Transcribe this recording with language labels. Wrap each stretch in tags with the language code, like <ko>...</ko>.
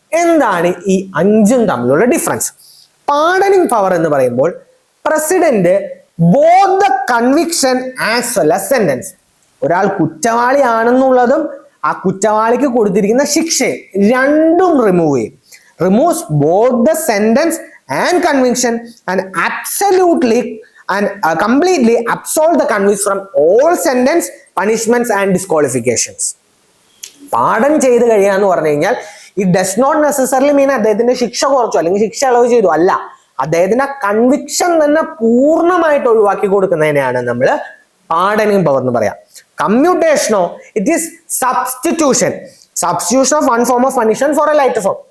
<ml>എന്താണ് ഈ 5ഉം തമ്മിലുള്ള ഡിഫറൻസ്? പാർഡനിങ് പവർ എന്ന് പറയുമ്പോൾ president</ml> <en>both the conviction as well as sentence,</en> <ml>ഒരാൾ കുറ്റവാളിയാണെന്നുള്ളതും ആ കുറ്റവാളിക്ക് കൊടുത്തിരിക്കുന്ന ശിക്ഷയെ രണ്ടും റിമൂവ് ചെയ്യും.</ml> <en>Removes both the sentence and conviction and absolutely and completely absolve the convict from all sentence, punishments and disqualifications.</en> <ml>Pardon ചെയ്ത് കഴിയാന്ന് പറഞ്ഞു കഴിഞ്ഞാൽ</ml> <en>it does not necessarily mean</en> <ml>അദ്ദേഹത്തിന്റെ ശിക്ഷ കുറച്ചു അല്ലെങ്കിൽ ശിക്ഷ ഇളവ് ചെയ്തു, അല്ല, അദ്ദേഹത്തിന്റെ കൺവിക്ഷൻ തന്നെ പൂർണ്ണമായിട്ട് ഒഴിവാക്കി കൊടുക്കുന്നതിനെയാണ് നമ്മൾ പാർഡനിങ് പവർ എന്ന് പറയാം.</ml> <en>കമ്മ്യൂട്ടേഷനോ it is substitution of one form of punishment for a lighter form.</en>